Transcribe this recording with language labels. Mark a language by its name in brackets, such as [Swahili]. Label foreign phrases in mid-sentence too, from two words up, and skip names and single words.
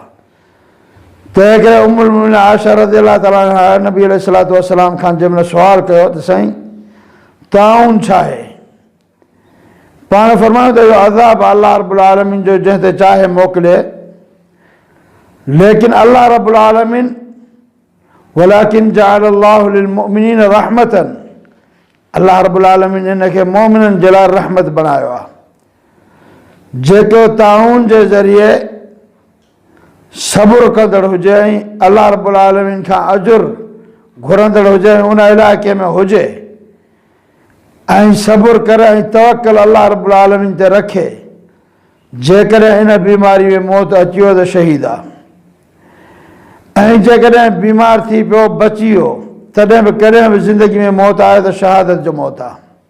[Sindhi] तंहिं करे [Arabic] أم المؤمنين [Sindhi] आयशा [Arabic] رضي الله تعالى عنها [Sindhi] नबी [Arabic] عليه الصلاة والسلام [Sindhi] खां जंहिं महिल सुवालु कयो त साईं ताउन छा आहे? पाण फरमायो त इहो अज़ाब [Arabic] الله رب العالمين [Sindhi] जो जंहिं ते चाहे मोकिले, लेकिन [Arabic] الله رب العالمين ولكن جعله الله للمؤمنين رحمة الله رب العالمين [Sindhi] इनखे मोमिननि जे लाइ रहमत बणायो आहे। जेको ताउन जे ज़रिए सबुर कंदड़ हुजे ऐं [Arabic] الله رب العالمين [Sindhi] खां अजुर घुरंदड़ हुजे ऐं उन इलाइक़े में हुजे ऐं सबुर करे ऐं तवक्कल [Arabic] الله رب العالمين [Sindhi] ते रखे, जेकॾहिं इन बीमारी में मौत अची वियो त शहीद आहे, ऐं जेकॾहिं बीमार थी पियो बची वियो तॾहिं बि कॾहिं बि ज़िंदगी में मौत आहे त शहादत जो मौत आहे।